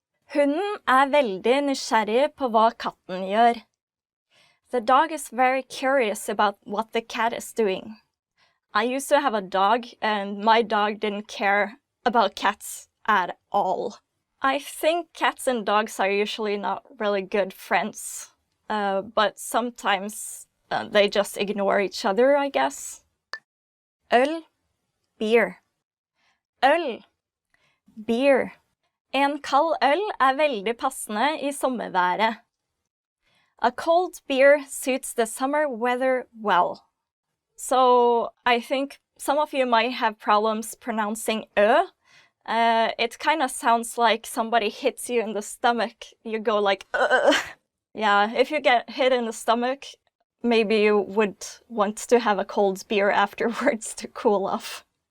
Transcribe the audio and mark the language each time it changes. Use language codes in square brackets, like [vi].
[no] Hunden veldig nysgjerrig på hva katten gjør. [en] The dog is very curious about what the cat is doing. I used to have a dog, and my dog didn't care about cats at all. I think cats and dogs are usually not really good friends, but sometimes they just ignore each other, I guess. Øl, beer. Øl, beer. [no] En kald øl veldig passende I sommerværet. [en] A cold beer suits the summer weather well. So I think some of you might have problems pronouncing ö. It kind of sounds like somebody hits you in the stomach. You go like, ugh. Yeah, if you get hit in the stomach, maybe you would want to have a cold beer afterwards to cool off.